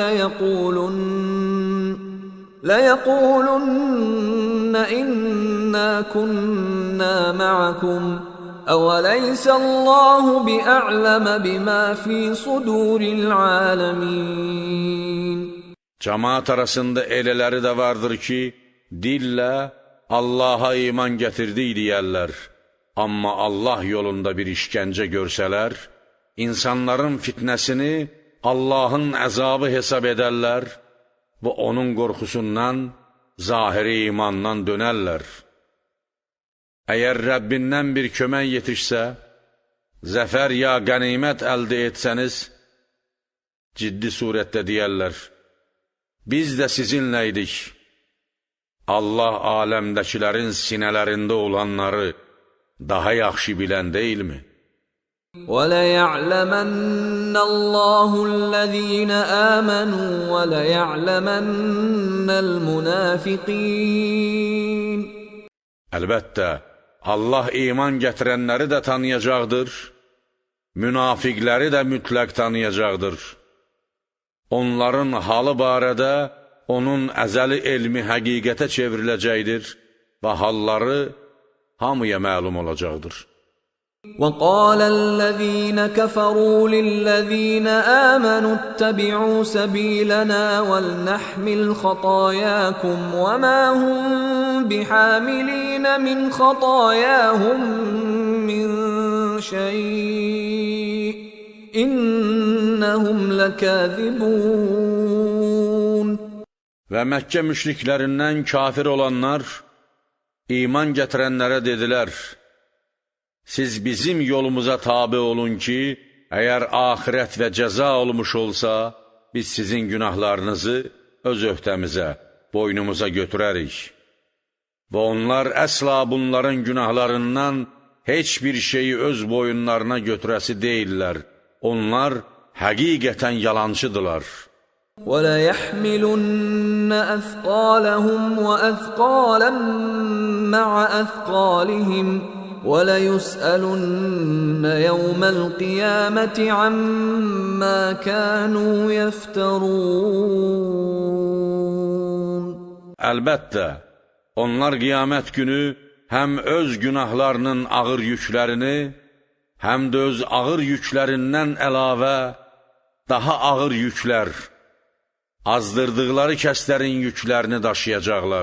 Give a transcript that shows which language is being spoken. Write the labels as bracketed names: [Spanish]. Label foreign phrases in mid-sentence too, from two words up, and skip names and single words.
[Arabic] لَيَقُولُنَّ إِنَّا كُنَّا مَعَكُمْ أَوَلَيْسَ اللَّهُ بِأَعْلَمَ بِمَا فِي صُدُورِ الْعَالَمِينَ. [Azerbaijani] Cemaat arasında elələri də vardır ki, dillə Allaha iman gətirdik deyərlər. Amma Allah yolunda bir işgəncə görsələr, insanların fitnəsini Allahın əzabı hesab edərlər və onun qorxusundan, zahiri imandan dönərlər. Əgər Rəbbindən bir kömək yetişsə, zəfər ya qənimət əldə etsəniz, ciddi surətdə deyərlər, biz də sizinləydik. Allah aləmdəkilərin sinələrində olanları daha yaxşı bilən deyilmi? [Arabic] وَلَيَعْلَمَنَّ اللَّهُ الَّذِينَ آمَنُوا وَلَيَعْلَمَنَّ الْمُنَافِقِينَ. [Azerbaijani] Əlbəttə, Allah iman gətirənləri də tanıyacaqdır, münafiqləri də mütləq tanıyacaqdır. Onların halı barədə onun əzəli elmi həqiqətə çevriləcəkdir və halları hamıya məlum olacaqdır. [Arabic] وَقَالَ الَّذِينَ كَفَرُوا لِلَّذِينَ آمَنُوا اتَّبِعُوا سَبِيلَنَا وَلْنَحْمِلْ خَطَايَاكُمْ وَمَا هُمْ بِحَامِلِينَ مِنْ خَطَايَاهُمْ مِنْ شَيْءٍ إِنَّهُمْ لَكَاذِبُونَ. [Azerbaijani] Və Məkkə müşriklərindən kafir olanlar iman gətirənlərə dedilər, siz bizim yolumuza tabi olun ki, əgər axirət və cəza olmuş olsa, biz sizin günahlarınızı öz öhdəmizə, boynumuza götürərik. Və onlar əsla bunların günahlarından heç bir şeyi öz boyunlarına götürəsi deyirlər. Onlar həqiqətən yalancıdırlar. [Arabic] وَلَيَحْمِلُنَّ أَثْقَالَهُمْ وَأَثْقَالًا مَعَ أَثْقَالِهِمْ وَلَيُسْأَلُنَّ يَوْمَ الْقِيَامَةِ عَمَّا كَانُوا يَفْتَرُونَ. [Azerbaijani] Əlbəttə, onlar qiyamət günü həm öz günahlarının ağır yüklərini, həm də öz ağır yüklərindən əlavə daha ağır yüklər, azdırdıqları kəslərin yüklərini daşıyacaqlar.